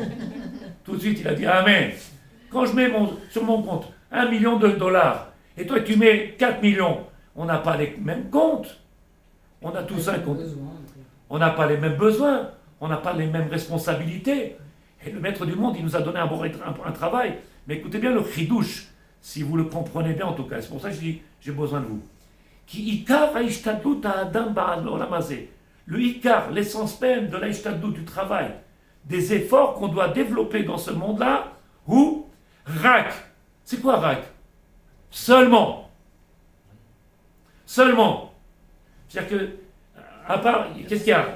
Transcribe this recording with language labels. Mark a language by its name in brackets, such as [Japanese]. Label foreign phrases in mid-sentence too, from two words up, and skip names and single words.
[French] Tout de suite, il a dit Amen. Quand je mets sur mon compte 1 million de dollars, et toi tu mets 4 millions, on n'a pas les mêmes comptes. On a tous un compte. On n'a pas les mêmes besoins. On n'a pas les mêmes responsabilités. Et le maître du monde, il nous a donné un travail. Mais écoutez bien le chidouche, si vous le comprenez bien en tout cas. C'est pour ça que je dis, j'ai besoin de vous. [Hebrew] כי עיקר השתדלות האדם בעל עולם הזה. [French] Le ikar, l'essence même de l'ha'ishtadlut, du travail, des efforts qu'on doit développer dans ce monde-là, ou rak. C'est quoi rak? Seulement. Seulement. C'est-à-dire que, à part, qu'est-ce qu'il y a?